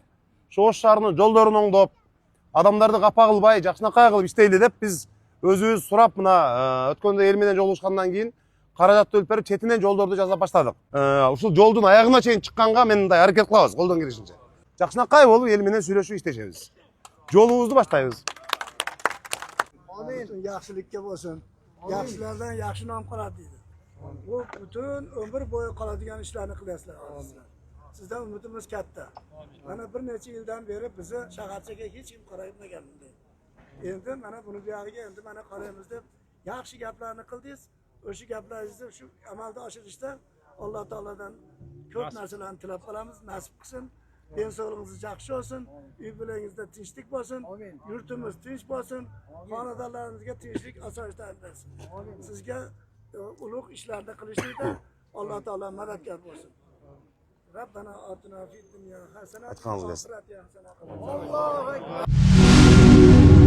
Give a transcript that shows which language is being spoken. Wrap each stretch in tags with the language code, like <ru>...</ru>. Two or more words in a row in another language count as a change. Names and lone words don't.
<ky>Ошо Ош шаарынын жолдорун оңдоп, адамдарды капа кылбай, жакшынакай кылып иштейли деп биз өзүбүз сурап, мына өткөндө эл менен жолугушкандан кийин каражатты бөлүп берип, четинен жолдорду жасап баштадык. Ушул жолдун аягына чейин чыкканга мен мындай аракет кылабыз, колдон келишинче. Жакшынакай болуп эл менен сүйлөшүп иштешебиз. Жолубузду баштайбыз.</ky> <uz>Amin. Yaxshilikka bo'lsin. Yaxshilardan yaxshi nom qoladi deydi. Bu butun umr bo'yi qoladigan ishlarni qilasizlar. Sizdan umidimiz katta. Mana bir necha yildan beri bizni shaharchaga hech kim qaraymagan bunday. Endi mana buni buyog'iga endi mana qaraymiz deb yaxshi gaplarni qildingiz. O'sha gaplaringizni shu amalda oshirishda Alloh taoladan ko'p narsalarni tilab qolamiz, nasib qilsin. Ben-sog'lig'ingiz yaxshi bo'lsin, uy-joyingizda tinchlik bo'lsin, yurtimiz tinch bo'lsin, xonadonlarimizga tinchlik, osoyishtalik bersin. Sizga ulug' ishlarda qilishlikda Alloh taolo madadkor bo'lsin.</uz> <ar>ربنا آتنا في الدنيا حسنة وفي الآخرة حسنة. الله أكبر.</ar>